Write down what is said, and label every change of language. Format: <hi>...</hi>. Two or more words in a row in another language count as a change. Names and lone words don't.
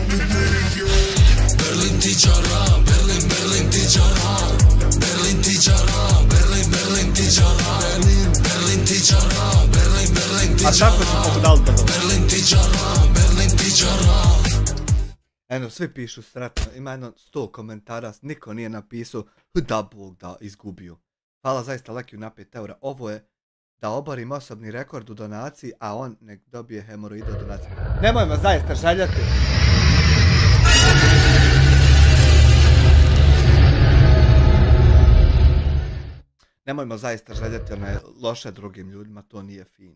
<bs>Berlin ti čara, Berlin ti čara, Berlin ti čara, Berlin ti čara, Berlin ti čara, Berlin ti čara. A tako su pogledali da dobro. Berlin ti čara, Berlin ti čara. Eno, svi pišu sretno, ima jedno 100 komentara, niko nije napisao da Bog da izgubio. Hvala zaista Lekiju na 5 eura, ovo je da oborim osobni rekord u donaciji, a on nek dobije hemoroide u donaciji. Nemojmo zaista željeti. Nemojmo zaista željeti loše drugim ljudima, to nije fino.</bs>